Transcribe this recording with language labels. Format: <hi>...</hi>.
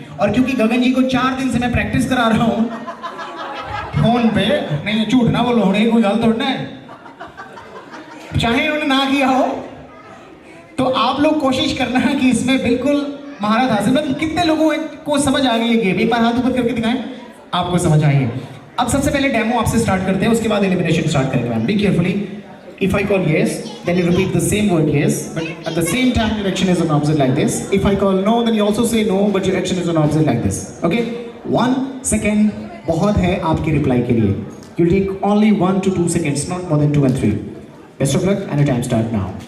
<hi>और क्योंकि गगन जी को 4 दिन से मैं प्रैक्टिस करा रहा हूँ फोन पे, नहीं झूठ ना बोलो,</hi> <pa>होने कोई गल थोड़ा है,</pa> <hi>चाहे उन्होंने ना किया हो तो आप लोग कोशिश करना है कि इसमें बिल्कुल महारत हासिल। मतलब कितने लोगों को समझ आ गई ये गेम, एक बार हाथ ऊपर करके दिखाएं आपको समझ आई है। अब सबसे पहले डेमो आपसे स्टार्ट करते हैं, उसके बाद एलिमिनेशन स्टार्ट करेंगे ma'am.</hi> <en>Be carefully, if I call yes then you repeat the same word yes, but at the same time your action is on opposite like this. If I call no then you also say no but your action is on opposite like this.</en> <hi>Okay, 1 second बहुत है आपके reply के लिए।</hi> <en>You'll take only 1 to 2 seconds, not more than 2 and 3. Best of luck and your time start now.</en>